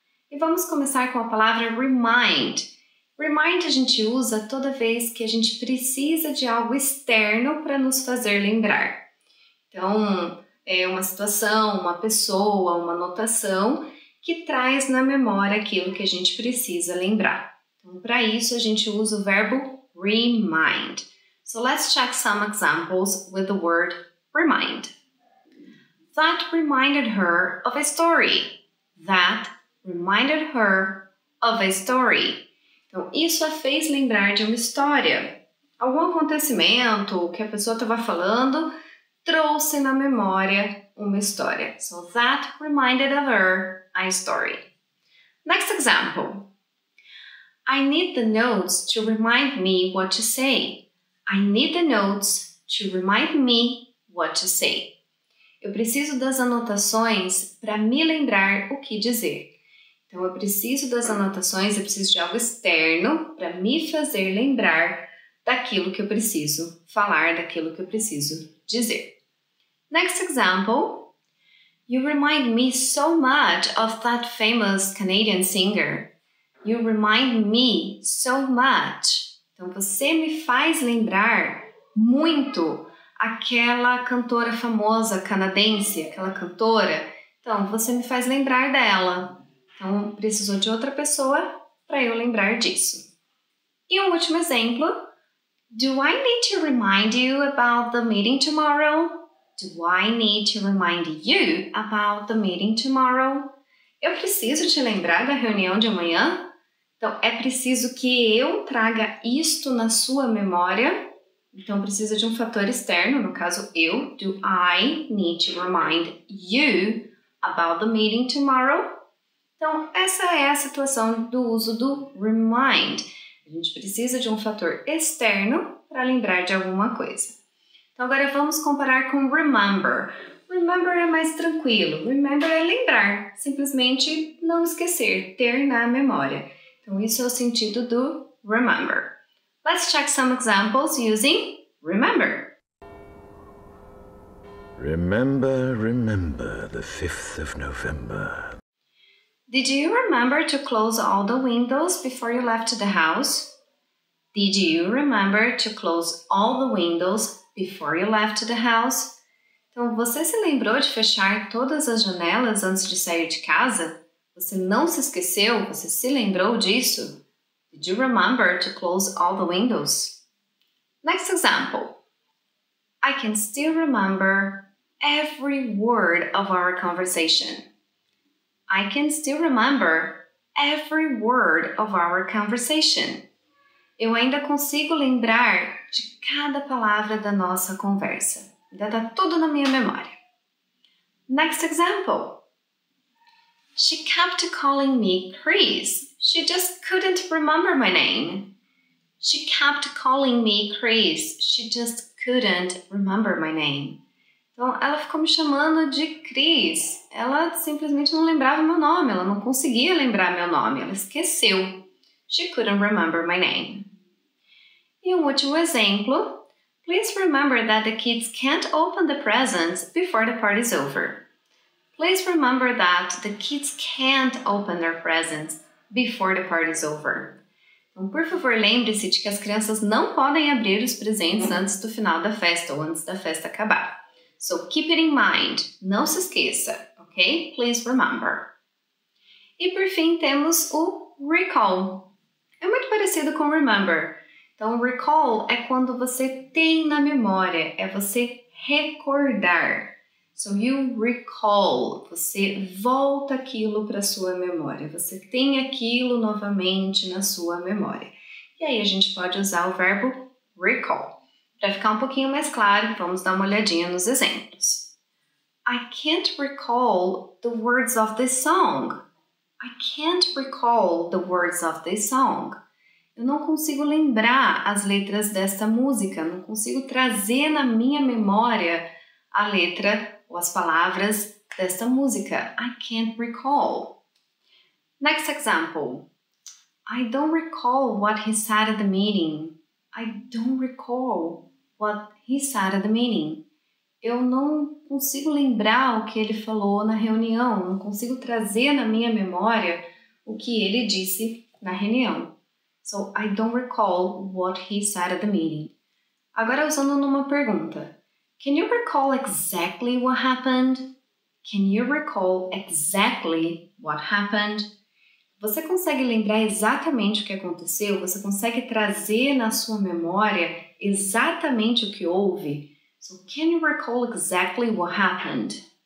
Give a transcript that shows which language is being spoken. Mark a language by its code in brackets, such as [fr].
[pt] E vamos começar com a palavra remind. Remind a gente usa toda vez que a gente precisa de algo externo para nos fazer lembrar. Então, é uma situação, uma pessoa, uma notação que traz na memória aquilo que a gente precisa lembrar. Então, para isso, a gente usa o verbo remind. [en] So, let's check some examples with the word remind. That reminded her of a story. That reminded her of a story. [pt] Então, isso a fez lembrar de uma história. Algum acontecimento que a pessoa estava falando trouxe na memória uma história. [en] So, that reminded of her a story. Next example. I need the notes to remind me what to say. I need the notes to remind me what to say. [pt] Eu preciso das anotações para me lembrar o que dizer. Então, eu preciso das anotações, eu preciso de algo externo para me fazer lembrar daquilo que eu preciso falar, daquilo que eu preciso dizer. [en] Next example. You remind me so much of that famous Canadian singer. You remind me so much. [pt] Então, você me faz lembrar muito aquela cantora famosa canadense, aquela cantora. Então, você me faz lembrar dela. Então, precisou de outra pessoa para eu lembrar disso. E um último exemplo. [en] Do I need to remind you about the meeting tomorrow? Do I need to remind you about the meeting tomorrow? [pt] Eu preciso te lembrar da reunião de amanhã? Então, é preciso que eu traga isto na sua memória. Então, precisa de um fator externo, no caso eu. [en] Do I need to remind you about the meeting tomorrow? [pt] Então, essa é a situação do uso do remind. A gente precisa de um fator externo para lembrar de alguma coisa. Então, agora vamos comparar com remember. Remember é mais tranquilo. Remember é lembrar, simplesmente não esquecer, ter na memória. Então, isso é o sentido do remember. [en] Let's check some examples using remember. Remember, remember the 5th of November. Did you remember to close all the windows before you left the house? Did you remember to close all the windows before you left the house? [pt] Então, você se lembrou de fechar todas as janelas antes de sair de casa? Você não se esqueceu? Você se lembrou disso? [en] Did you remember to close all the windows? Next example. I can still remember every word of our conversation. I can still remember every word of our conversation. [pt] Eu ainda consigo lembrar de cada palavra da nossa conversa. Ainda está tudo na minha memória. [en] Next example. She kept calling me Chris. She just couldn't remember my name. She kept calling me Chris. She just couldn't remember my name. [pt] Então, ela ficou me chamando de Chris. Ela simplesmente não lembrava meu nome. Ela não conseguia lembrar meu nome. Ela esqueceu. [en] She couldn't remember my name. [pt] E um último exemplo. [en] Please remember that the kids can't open the presents before the party's over. Please remember that the kids can't open their presents before the party's over. [pt] Então, por favor, lembre-se de que as crianças não podem abrir os presentes antes do final da festa ou antes da festa acabar. [en] So, keep it in mind. [pt] Não se esqueça, ok? [en] Please remember. [pt] E por fim, temos o recall. É muito parecido com remember. Então, recall é quando você tem na memória, é você recordar. [en] So, you recall. [pt] Você volta aquilo para sua memória. Você tem aquilo novamente na sua memória. E aí, a gente pode usar o verbo recall. Para ficar um pouquinho mais claro, vamos dar uma olhadinha nos exemplos. [en] I can't recall the words of this song. I can't recall the words of this song. [pt] Eu não consigo lembrar as letras desta música, não consigo trazer na minha memória a letra ou as palavras desta música. [en] I can't recall. Next example. I don't recall what he said at the meeting. I don't recall what he said at the meeting. [pt] Eu não consigo lembrar o que ele falou na reunião, não consigo trazer na minha memória o que ele disse na reunião. [en] So, I don't recall what he said at the meeting. [pt] Agora usando numa pergunta. [en] Can you recall exactly what happened? Can you recall exactly what happened? [pt] Você consegue lembrar exatamente o que aconteceu? Você consegue trazer na sua memória exatamente o que houve? [en] So, can you recall exactly what happened?